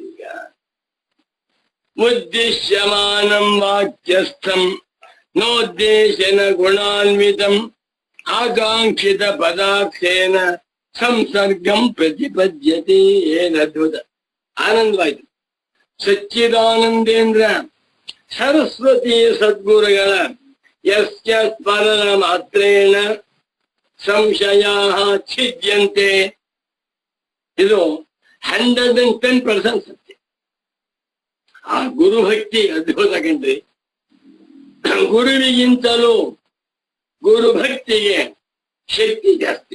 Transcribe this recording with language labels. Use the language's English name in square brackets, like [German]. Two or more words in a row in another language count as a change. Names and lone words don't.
[Sanskrit] ಈಗ ಉದ್ದೇಶ್ಯಮಾನಂ ವಾಕ್ಯಸ್ಥಂ ನೋದ್ದೇಶನ ಗುಣಾನ್ವಿತಂ ಆಕಾಂಕ್ಷಿತ ಪದಾರ್ಥೇನ ಸಂಸರ್ಗಂ ಪ್ರತಿಪದ್ಯತೆ. [Kannada] ಏನದ್ಭುತ, ಆನಂದವಾಯ್ತು. ಸಚ್ಚಿದಾನಂದೇಂದ್ರ ಸರಸ್ವತಿ ಸದ್ಗುರುಗಳ [Sanskrit] ಯಸ್ಯ ಸ್ಮರಣ ಮಾತ್ರೇಣ ಸಂಶಯ ಛಿದ್ಯಂತೆ. [Kannada] ಇದು 110% ಸತ್ಯ. ಆ ಗುರುಭಕ್ತಿ ಅದ್ಭುತ ಕಣ್ರಿ. ಗುರುವಿಗಿಂತಲೂ ಗುರುಭಕ್ತಿಗೆ ಶಕ್ತಿ ಜಾಸ್ತಿ.